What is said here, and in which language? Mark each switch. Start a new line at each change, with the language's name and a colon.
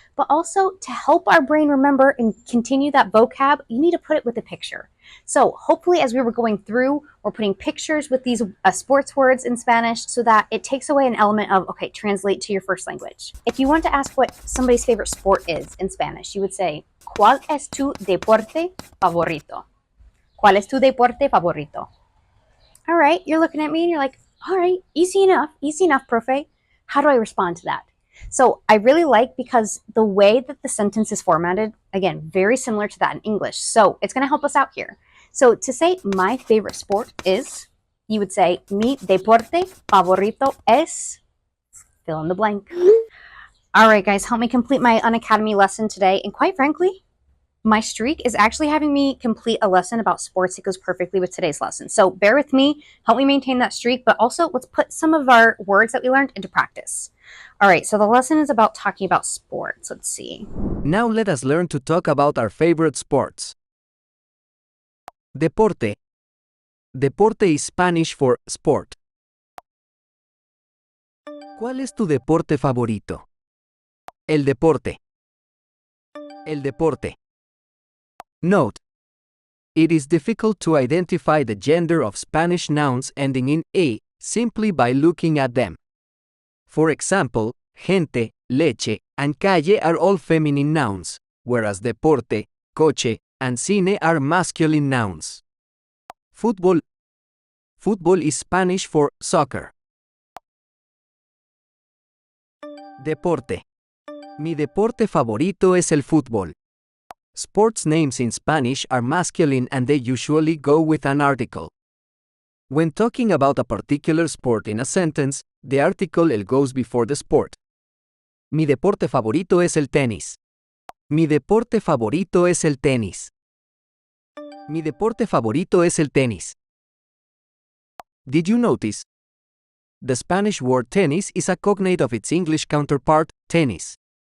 English: But also, to help our brain remember and continue that vocab, you need to put it with a picture. So hopefully, as we were going through, we're putting pictures with these sports words in Spanish so that it takes away an element of, okay, translate to your first language. If you want to ask what somebody's favorite sport is in Spanish, you would say,
Spanish: ¿Cuál es tu deporte favorito? ¿Cuál es tu deporte favorito?
English: All right, you're looking at me and you're like, all right, easy enough, profe. How do I respond to that? So I really like because the way that the sentence is formatted, again, very similar to that in English. So it's going to help us out here. So to say my favorite sport is, you would say,
Spanish: mi deporte favorito es,
English: fill in the blank. All right, guys, help me complete my Unacademy lesson today. And quite frankly, my streak is actually having me complete a lesson about sports that goes perfectly with today's lesson. So bear with me, help me maintain that streak, but also let's put some of our words that we learned into practice. All right, so the lesson is about talking about sports. Let's see. Now let us learn to talk about our favorite sports. Deporte. Deporte is Spanish for sport.
Spanish: ¿Cuál es tu deporte favorito? El deporte. El deporte.
English: Note: it is difficult to identify the gender of Spanish nouns ending in a simply by looking at them. For example, gente, leche, and calle are all feminine nouns, whereas deporte, coche, and cine are masculine nouns. Fútbol. Fútbol is Spanish for soccer.
Spanish: Deporte. Mi deporte favorito es el fútbol.
English: Sports names in Spanish are masculine and they usually go with an article. When talking about a particular sport in a sentence, the article el goes before the sport.
Spanish: Mi deporte favorito es el tenis. Mi deporte favorito es el tenis. Mi deporte favorito es el tenis.
English: Did you notice? The Spanish word tennis is a cognate of its English counterpart, tennis.